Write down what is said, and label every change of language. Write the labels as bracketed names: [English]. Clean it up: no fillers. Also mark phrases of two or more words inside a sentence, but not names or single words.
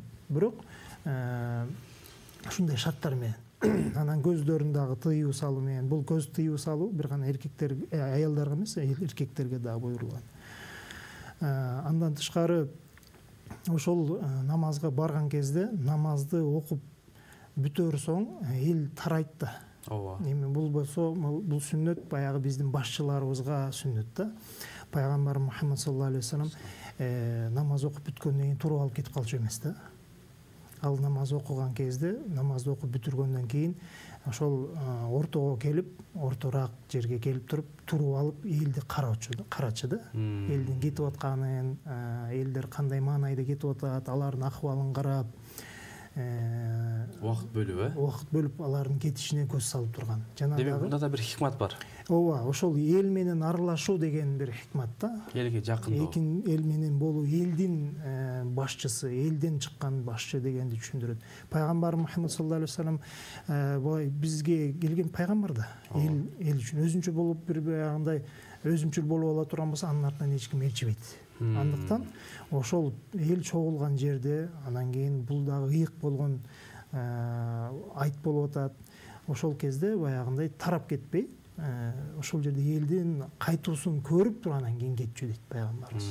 [Kyrgyz] Бирок ушундай шарттар менен анан көздөрүн дагы тыюу салуу менен, бул көз тыюу салуу бир гана эркектер, аялдарга эмес, эркектерге дагы буйрулган. Андан тышкары ошол намазга барган кезде намазды окуп бүтөр соң эл тарайт да. Ооба. Эми бул болсо, бул сүннөт баягы биздин башчыларыбызга сүннөт да. Пайгамбар Мухаммад [Arabic] صلى الله عليه وسلم [Kyrgyz] намаз окуп бүткөндөн кийин туруп алып кетип калчу эмес да. Ал намаз окуган кезде, намазды окуп бүтүргөндөн кийин ошол ортого келип, ортораак жерге келип туруп алып элди карачы да. Элдин кетип атканын, элдер кандай маанайда кетип атат, алардын акыбалын карап, Вакыт бөлүп, Вакыт бөлүп алардын кетишине көз салып турган. Демек, мында да бир хикмат бар. Ооба, ошол эл менен аралашуу деген бир хикмат да. Элге жакындоо. Экин эл менен болуу, элдин башчысы, элден чыккан башчы дегенди түшүндүрөт. Пайгамбар Мухаммад [Arabic] صلى الله عليه وسلم [Kyrgyz] бизге келген пайгамбар да. Эл үчүн өзүнчө болуп бир баягындай өзүмчүл болуп ала турган болсо, анын артынан эч ким элчибейт. Андыктан ошол эл чогулган жерде, анан кийин бул дагы ыйык болгон айт болуп атат. Ошол кезде баягындай тарап кетпей, ошол жерде элдин кайтуусун көрүп туруп анан кийин кетчү дейт пайгамбарыбыз.